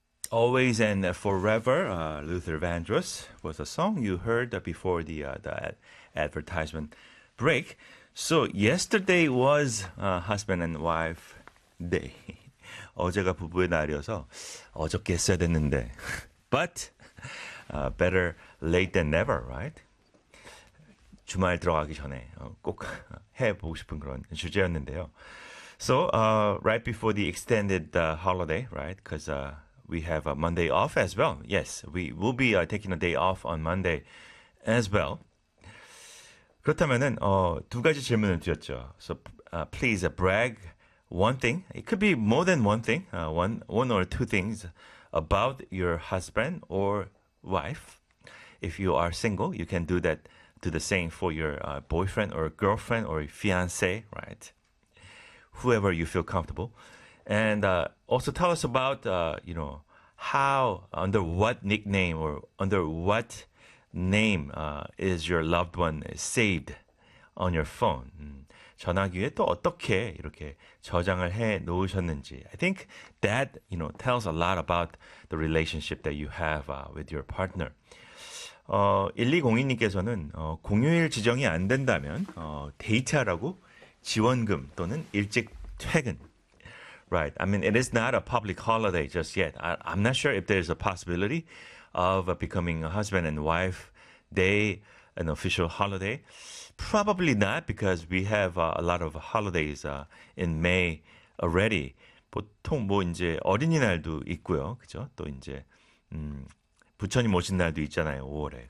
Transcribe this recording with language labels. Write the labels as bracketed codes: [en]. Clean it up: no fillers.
[en] Always and Forever, Luther Vandross, was a song you heard before the advertisement break. So yesterday was Husband and Wife Day. [ko] 어제가 부부의 날이어서 어저께 했어야 됐는데. [en] But better late than never, right? [ko] 주말 들어가기 전에 꼭 해보고 싶은 그런 주제였는데요. [en] So right before the extended holiday, right? Because we have a Monday off as well. Yes, we will be taking a day off on Monday as well. [ko] 그렇다면은 두 가지 질문을 드렸죠. [en] So please brag one thing. It could be more than one thing. One or two things about your husband or wife. If you are single, you can do that. Do the same for your boyfriend or girlfriend or fiance, right? Whoever you feel comfortable. And also tell us about, you know, how, under what nickname or under what name is your loved one saved on your phone? [ko] 전화기에 또 어떻게 이렇게 저장을 해 놓으셨는지. [en] I think that, you know, tells a lot about the relationship that you have with your partner. [ko] 1202님께서는 공휴일 지정이 안 된다면 데이트하라고 지원금 또는 일찍 퇴근. [en] Right. I mean, it is not a public holiday just yet. I'm not sure if there is a possibility of becoming a husband and wife day an official holiday. Probably not because we have a lot of holidays in May already. [ko] 보통 뭐 이제 어린이날도 있고요. 그죠? 또 이제 부처님 오신 날도 있잖아요, 5월에.